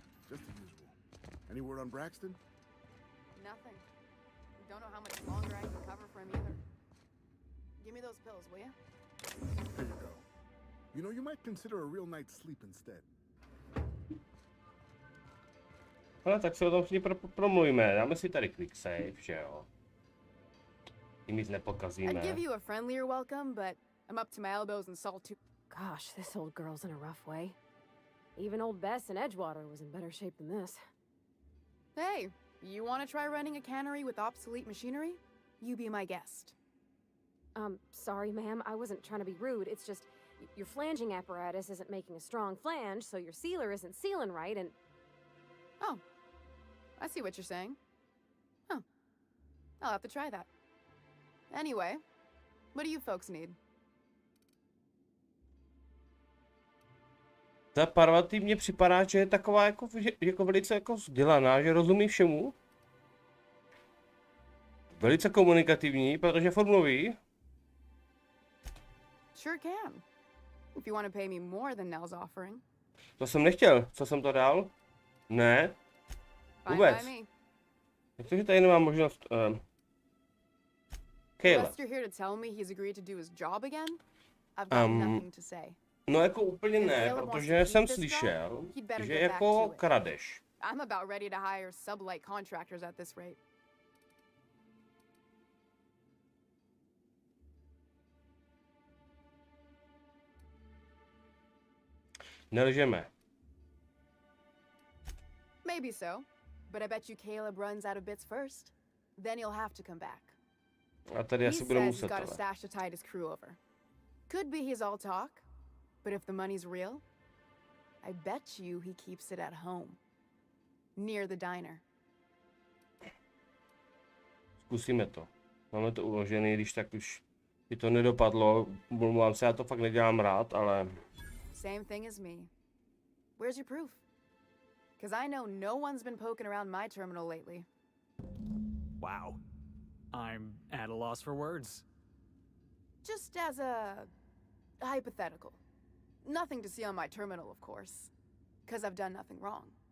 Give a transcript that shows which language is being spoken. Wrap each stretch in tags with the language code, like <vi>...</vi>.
<en>Just the usual. Any word on Braxton? Nothing. Don't know how much longer I can cover for him either. Give me those pills, will you? Here you go. You know, you might consider a real night's sleep instead.</en> <cs>Ale tak se o tom všichni promluvíme. Dáme si tady</cs> <en>quick save,</en> <cs>že jo? Tím nic nepokazíme.</cs> <en>I'd give you a friendlier welcome, but I'm up to my elbows in salt too. Gosh, this old girl's in a rough way. Even old Bess in Edgewater was in better shape than this. Hey, you want to try running a cannery with obsolete machinery? You be my guest. Sorry, ma'am. I wasn't trying to be rude. It's just your flanging apparatus isn't making a strong flange, so your sealer isn't sealing right, and... Oh, I see what you're saying. Huh. I'll have to try that. Anyway, what do you folks need?</en> <cs>Ta Parvati mně připadá, že je taková jako velice jako vzdělaná, že rozumí všemu. Velice komunikativní, protože furt mluví.</cs> <en>Sure can. If you want to pay me more than Nell's offering.</en> <cs>To jsem nechtěl. Co jsem to dal? Ne. Vůbec. Protože tady nemám možnost.</cs> <en>Kayla. Unless you're here to tell me he's agreed to do his job again, I've got nothing to say.</en> <cs>No jako úplně ne, protože jsem slyšel, že jako kradeš.</cs> <en>I'm about ready to hire sublight contractors at this rate.</en> <cs>Nelžeme.</cs> <en>Maybe so, but I bet you Caleb runs out of bits first. Then you'll have to come back.</en> <cs>A tady asi budu muset,</cs> <en>he's got a stash to tide his crew over. Could be he's all talk, but if the money's real, I bet you he keeps it at home, near the diner.</en> <cs>Zkusíme to. Máme to uložený, když tak už by to nedopadlo. Mluvám se, já to fakt nedělám rád, ale...</cs> <en>Same thing as me. Where's your proof? Because I know no one's been poking around my terminal lately. Wow. I'm at a loss for words. Just as a hypothetical. Nothing to see on my terminal, of course. Because I've done nothing wrong.</en>